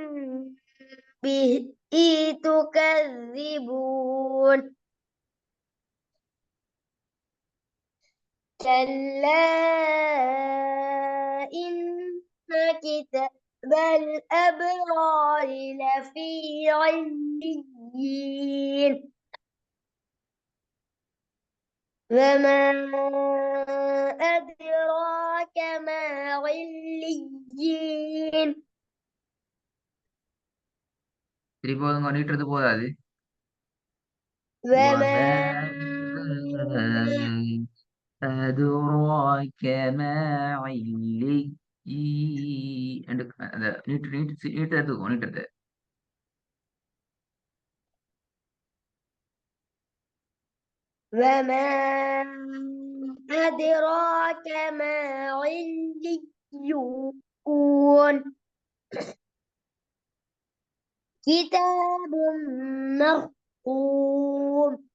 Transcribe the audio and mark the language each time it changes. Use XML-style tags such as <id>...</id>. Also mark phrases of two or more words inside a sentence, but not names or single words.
<ar>به تكذبون كلا إن كتاب الأبرار لفي عليين وما أدراك ما عليين</ar> <ta>திருப்பி ஓதுங்க. நீட்டுறது போதாது.</ta> <ar>وما أدراك ما عليين.</ar> <ta>அந்த நீட்டுறது.</ta> <ar>وما أدراك ما عليون كتاب مرقوم</ar>